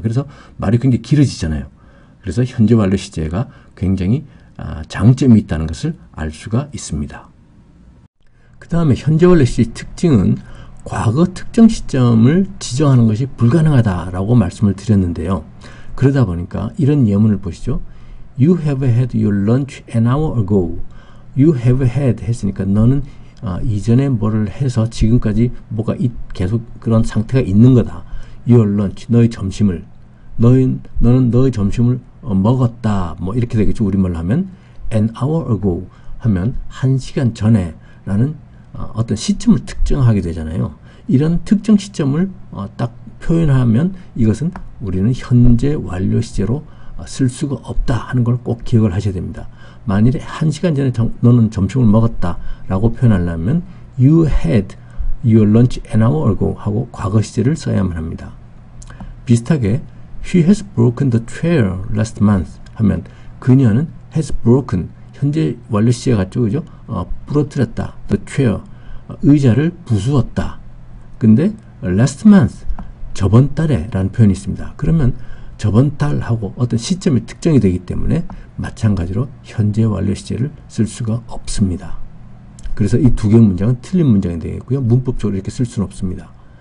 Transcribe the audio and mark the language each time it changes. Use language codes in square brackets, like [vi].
[ko] 그래서 말이 굉장히 길어지잖아요. 그래서 현재 완료 시제가 굉장히 장점이 있다는 것을 알 수가 있습니다. 그 다음에 현재 완료 시제의 특징은 과거 특정 시점을 지정하는 것이 불가능하다라고 말씀을 드렸는데요. 그러다 보니까 이런 예문을 보시죠. [en] You have had your lunch an hour ago. [ko] You have had 했으니까 너는 이전에 뭐를 해서 지금까지 뭐가 계속 그런 상태가 있는 거다. Your lunch, 너의 점심을. 너는 너의 점심을 먹었다. 뭐 이렇게 되겠죠. 우리말로 하면 an hour ago 하면 1시간 전에 라는 어떤 시점을 특정하게 되잖아요. 이런 특정 시점을 딱 표현하면 이것은 우리는 현재 완료 시제로 쓸 수가 없다 하는 걸 꼭 기억을 하셔야 됩니다. 만일에 1시간 전에 너는 점심을 먹었다 라고 표현하려면 [en] You had your lunch an hour ago [ko] 하고 과거 시제를 써야만 합니다. 비슷하게 [en] She has broken the chair last month [ko] 하면 그녀는 has broken 현재 완료 시제 같죠, 그죠? 부러뜨렸다. The chair 의자를 부수었다. 근데 last month 저번 달에 라는 표현이 있습니다. 그러면 저번 달하고 어떤 시점이 특정이 되기 때문에 마찬가지로 현재 완료 시제를 쓸 수가 없습니다. 그래서 이 두 개의 문장은 틀린 문장이 되겠고요. 문법적으로 이렇게 쓸 수는 없습니다.